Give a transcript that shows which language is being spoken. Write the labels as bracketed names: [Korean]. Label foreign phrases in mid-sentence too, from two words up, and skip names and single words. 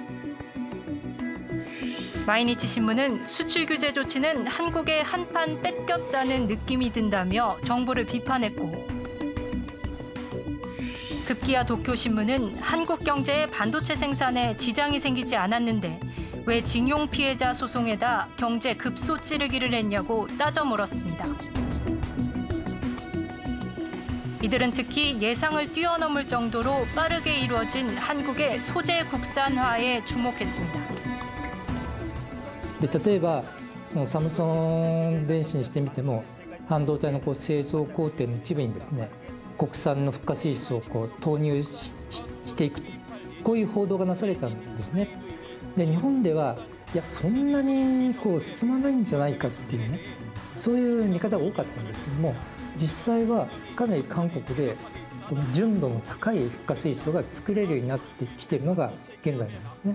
[Korean] 마이니치 신문은 수출 규제 조치는 한국에 한판 뺏겼다는 느낌이 든다며 정부를 비판했고, 급기야 도쿄 신문은 한국 경제의 반도체 생산에 지장이 생기지 않았는데 왜 징용 피해자 소송에다 경제 급소 찌르기를 했냐고 따져 물었습니다. 이들은 특히 예상을 뛰어넘을 정도로 빠르게 이루어진 한국의 소재 국산화에 주목했습니다. [Japanese] で例えばそのサムソン電子にしてみても半導体の製造工程の一部にですね国産のフッ化水素を投入していくこういう報道がなされたんですね。で日本ではいやそんなに進まないんじゃないかっていうねそういう見方が多かったんですけども実際はかなり韓国でこの純度の高いフッ化水素が作れるようになってきているのが現在なんですね。